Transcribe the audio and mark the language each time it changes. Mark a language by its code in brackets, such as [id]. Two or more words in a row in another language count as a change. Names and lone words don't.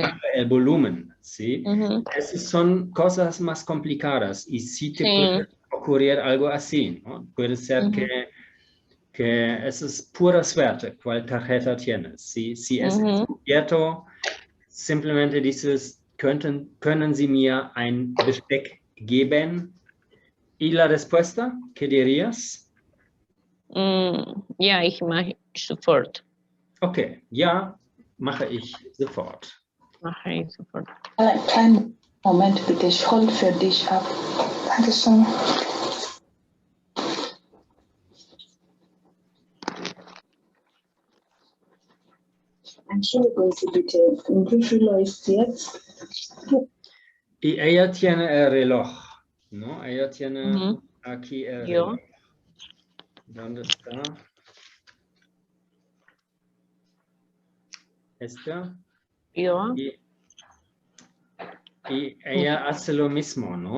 [es] baje el volumen, ¿sí? Esas son cosas más complicadas y sí te puede ocurrir algo así, ¿no? Puede ser que eso es pura suerte, cuál tarjeta tienes, ¿sí? Si es cierto, simplemente dices, [de] können Sie mir ein Besteck geben? [es] ¿Y la respuesta? ¿Qué dirías? [de] Ja, ich mache sofort. Okay, ja, mache ich sofort. Mache ich sofort. Einen kleinen Moment bitte, ich hole für dich ab. Dankeschön. Entschuldigung Sie bitte, um wie viel Uhr ist jetzt? [es] Y ella tiene el reloj, ¿no? Ella tiene Ujú. aquí el Yo. reloj. ¿Dónde está? Esta. Yo. Y ella hace lo mismo, ¿no?